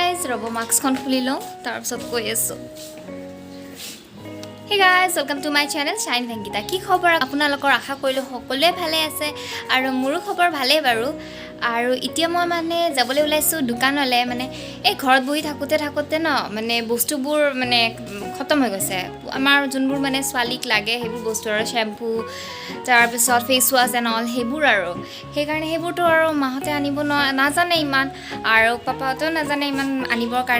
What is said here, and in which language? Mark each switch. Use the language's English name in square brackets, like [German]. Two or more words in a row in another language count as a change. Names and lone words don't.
[Assamese] ৰ'ব মাস্কখন খুলি লওঁ তাৰপিছত কৈ আছোঁ। [English] Hey guys, welcome to my channel Shine Venkita. [Assamese] কি খবৰ আপোনালোকৰ আশা কৰিলোঁ সকলোৱে ভালে আছে আৰু মোৰো খবৰ ভালেই বাৰু। আৰু এতিয়া মই মানে যাবলৈ ওলাইছোঁ দোকানলৈ, মানে এই ঘৰত বহি থাকোঁতে ন মানে বস্তুবোৰ মানে খতম হৈ গৈছে। আমাৰ যোনবোৰ মানে ছোৱালীক লাগে সেইবোৰ বস্তু আৰু শ্বেম্পু তাৰপিছত [English] face wash and all [Assamese] সেইবোৰ আৰু সেইকাৰণে সেইবোৰতো আৰু মাহঁতে আনিব নাজানে ইমান, আৰু পাপাহঁতেও নাজানে ইমান আনিবৰ কাৰণে।